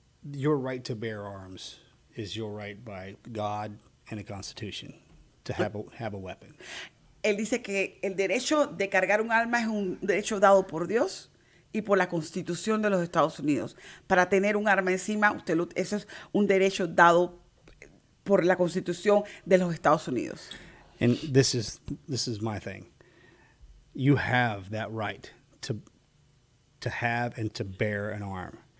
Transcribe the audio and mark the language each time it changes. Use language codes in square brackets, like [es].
[en] Your right to bear arms is your right by God and the Constitution to have a weapon. [es] Él dice que el derecho de cargar un arma es un derecho dado por Dios y por la Constitución de los Estados Unidos. Para tener un arma encima, eso es un derecho dado por la Constitución de los Estados Unidos. [en] And this is my thing. You have that right to have and to bear an arm.